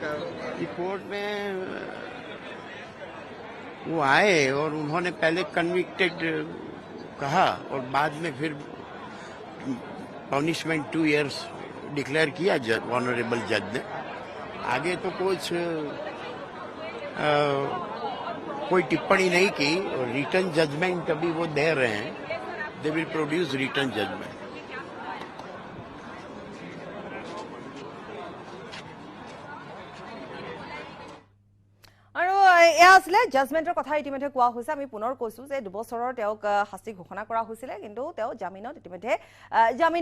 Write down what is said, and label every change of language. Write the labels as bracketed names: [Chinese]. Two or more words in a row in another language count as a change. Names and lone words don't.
[Hindi] कोर्ट में वो आए और उन्होंने पहले कन्विक्टेड कहा और बाद में फिर [English] punishment 2 years declare [Hindi] किया [English] honourable judge [Hindi] ने आगे तो कुछ कोई टिप्पणी नहीं की और [English] written judgement [Hindi] अभी वो दे रहे हैं [English] they will produce written judgement [Assamese] আৰু এয়া আছিলে জাজমেন্টৰ কথা ইতিমধ্যে কোৱা হৈছে আমি পুনৰ কৈছো যে 2 বছৰৰ তেওঁক শাস্তি ঘোষণা কৰা হৈছিলে কিন্তু তেওঁ জামিনত ইতিমধ্যে জামিন